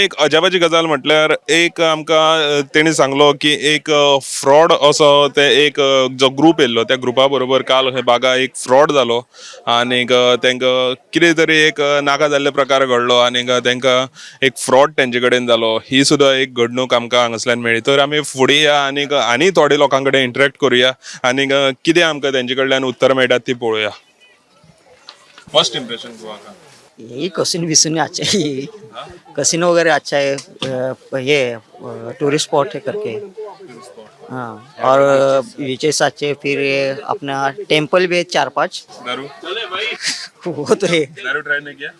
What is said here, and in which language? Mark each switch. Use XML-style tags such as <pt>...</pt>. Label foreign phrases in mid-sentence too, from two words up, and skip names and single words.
<kok>एक अजापाची गजाल म्हटल्यार एक आमकां तेणी सांगलो की एक फ्रॉड असो ते एक जो ग्रूप येयल्लो त्या ग्रुपा बरोबर काल हे बागा एक फ्रॉड जालो आनीक तांकां कितें तरी एक नाका जाल्ले प्रकार घडलो आनीक तांकां एक फ्रॉड तेंचे कडेन जालो ही सुद्दां एक घडणूक आमकां हांगासल्यान मेळ्ळी तर आमी फुडें या आनीक आनी थोडे लोकां कडेन इंटरेक्ट करुया आनीक कितें आमकां तेंचे कडल्यान उत्तर मेळटात ती पळोवया.</kok> <en>First impression Goa</en> <hi>यही कसिनो विसिनो अच्छा है ये कसिनो वगैरह अच्छा है ये</hi> <en>tourist spot</en> <hi>है करके हाँ और बीचेस अच्छे फिर ये अपना टेम्पल भी है 4-5 दारू वो तो है दारू ट्राई नहीं किया</hi>